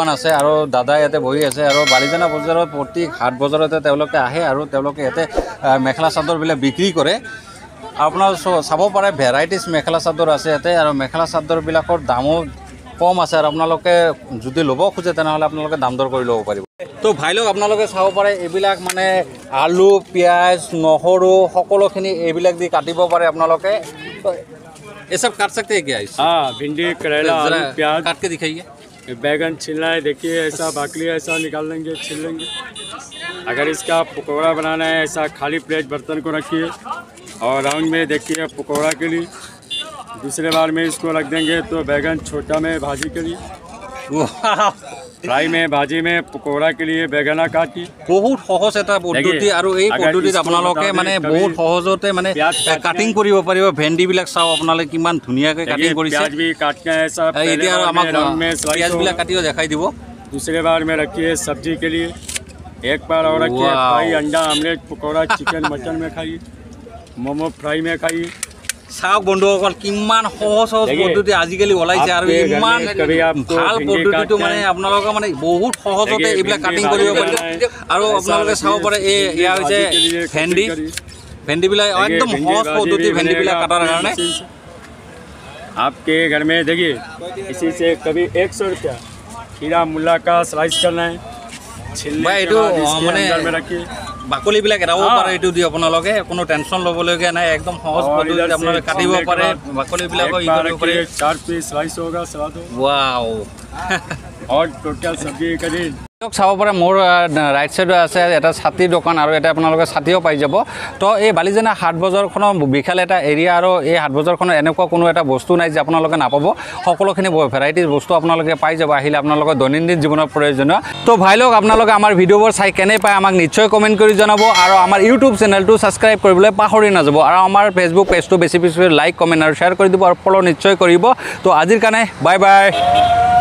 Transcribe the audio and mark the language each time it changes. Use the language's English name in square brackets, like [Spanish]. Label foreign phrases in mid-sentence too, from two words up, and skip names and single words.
[Assamese] আছে আৰু দাদা ইয়াতে বহি আছে আৰু বালিজনা বজাৰত প্ৰতি হাট বজাৰতে তেওঁলোকে আহে আৰু তেওঁলোকে ইয়াতে মেখেলা চাদৰবিলাক বিক্ৰী কৰে আপোনাৰ চাব পাৰে ভেৰাইটিজ মেখেলা চাদৰ আছে ইয়াতে আৰু মেখেলা চাদৰবিলাকৰ দামো কম আছে আৰু আপোনালোকে যদি ল'ব খোজে তেনেহ'লে আপোনালোকে দাম দৰ কৰি ল'ব পাৰিব তো ভাই লোক আপোনালোকে চাব পাৰে এইবিলাক মানে আলু পিঁয়াজ নহৰু সকলোখিনি এইবিলাক দি কাটিব পাৰে আপোনালোকে [Hindi] ये सब काट सकते हैं क्या इस? हाँ भिंडी करेला आलू प्याज काट के दिखाइए बैगन छिलना है देखिए ऐसा बाकली ऐसा निकाल लेंगे छिल लेंगे अगर इसका पकौड़ा बनाना है ऐसा खाली प्लेट बर्तन को रखिए और राउंड में देखिए पकौड़ा के लिए दूसरे बार में इसको रख देंगे तो बैगन छोटा में भाजी के लिए फ्राई में भाजी में पकौड़ा के लिए बैगना काटी बहुत सहज [Assamese] এটা পদ্ধতি আৰু এই পদ্ধতিত আপোনালোকে মানে বহুত সহজতে মানে কাটিং কৰিব পাৰিব ভেন্ডিবিলাক চাও আপোনালোকে কিমান ধুনীয়াকৈ কাটিং কৰিছে [Hindi] प्याज भी काटना है सब [Assamese] এতিয়া আৰু আমাক পিয়াজবিলাক কাটিও দেখাই দিব [Hindi] दूसरे बार में रखिए सब्जी के लिए एक बार और रखिए फ्राई अंडा ऑमलेट पकौड़ा चिकन मटन में खाइए मोमो फ्राई में खाइए [Assamese] চাওক বন্ধুসকল কিমান সহজ সহজ পদ্ধতি আজিকালি ওলাইছে আৰু ইমান ভাল পদ্ধতিটো মানে আপোনালোকে মানে বহুত সহজতে এইবিলাক কাটিং কৰিব পাৰিব আৰু আপোনালোকে চাব পাৰে এই ইয়া হৈছে ভেন্ডিবিলাক একদম সহজ পদ্ধতি ভেন্ডিবিলাক কাটাৰ কাৰণে [Hindi] आपके घर में देखिए इसी से कभी 100 रुपया खीरा मुल्ला का स्लाइस करना है छिलने के बाद अंदर में रखिए [Assamese] বাকলিবিলাক এৰাব পাৰে এইটো দি আপোনালোকে কোনো টেনচন ল'বলগীয়া নাই একদম সহজ পদ্ধতিতে আপোনালোকে কাটিব পাৰে বাকলিবিলাকো ই কৰিব পাৰে [Hindi] 4 पीस स्लाइस होगा सलाद वाओ और टोटल सब्जी करी [Assamese] চাব পাৰে মোৰ [English] right side [Assamese] আছে এটা ছাতি দোকান আৰু এটা আপোনালোকে ছাতিও পাই যাব তো এই বালিজানা হাট বজাৰখনৰ বিশাল এটা এৰিয়া আৰু এই হাট বজাৰখনৰ এনেকুৱা কোনো এটা বস্তু নাই যে আপোনালোকে নাপাব সকলোখিনি ভেৰাইটিজ বস্তু আপোনালোকে পাই যাব আহিলে আপোনালোকৰ দৈনন্দিন জীৱনৰ প্ৰয়োজনীয় তো ভাই লোক আপোনালোকে আমাৰ ভিডিঅ'বোৰ চাই কেনে পায় আমাক নিশ্চয় কমেণ্ট কৰি জনাব আৰু আমাৰ ইউটিউব চেনেলটো ছাবস্ক্ৰাইব কৰিবলৈ পাহৰি নাযাব আৰু আমাৰ ফেচবুক পেজটো বেছি [English] like comment [Assamese] আৰু শ্বেয়াৰ কৰি দিব আৰু ফ'ল' নিশ্চয় কৰিব তো আজিৰ কাৰণে [English] bye bye